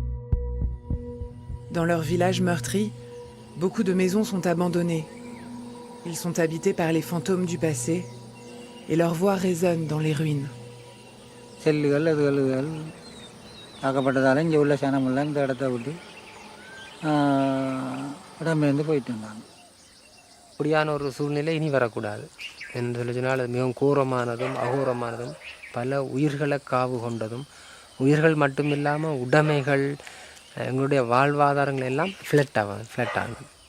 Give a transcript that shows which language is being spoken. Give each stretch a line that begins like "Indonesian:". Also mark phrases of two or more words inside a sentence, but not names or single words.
French: Dans leur village meurtri, beaucoup de maisons sont abandonnées. Ils sont habités par les fantômes du passé et leur voix résonne dans les ruines.
Tamil: செல்லுகள் அதுகள் ஆக்கப்பட்டதால இங்கே உள்ள சனமெல்லாம் இந்த இடத்த விட்டு இடம்பெயர்ந்து போயிட்டு இருந்தாங்க. அப்படியான ஒரு சூழ்நிலை இனி வரக்கூடாது என்று சொல்லி சொன்னால் அது மிகவும் கோரமானதும் அகோரமானதும் பல உயிர்களை காவு கொண்டதும் உயிர்கள் மட்டுமில்லாமல் உடைமைகள் எங்களுடைய வாழ்வாதாரங்கள் எல்லாம் ஃப்ளட் ஆகும்.